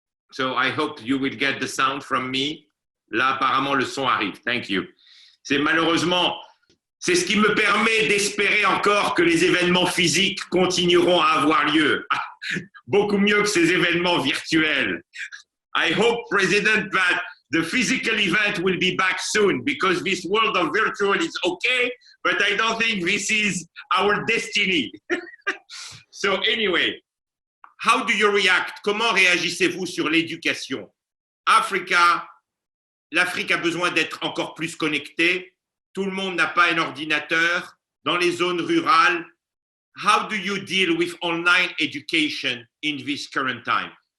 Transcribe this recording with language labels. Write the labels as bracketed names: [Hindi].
[English] So I hope you will get the sound from me. [French] Là, apparemment le son arrive. [English] Thank you. [French] C'est malheureusement, C'est ce qui me permet d'espérer encore que les événements physiques continueront à avoir lieu. Beaucoup mieux que ces événements virtuels. [English] I hope, President, that the physical event will be back soon because this world of virtual is okay, but I don't think this is our destiny. So anyway, how do you react? [French] Comment réagissez-vous sur l'éducation? L'Afrique a besoin d'être encore plus connectée. Tout le monde n'a pas un ordinateur. Dans les zones rurales, [English] how do you deal with online education in this current time?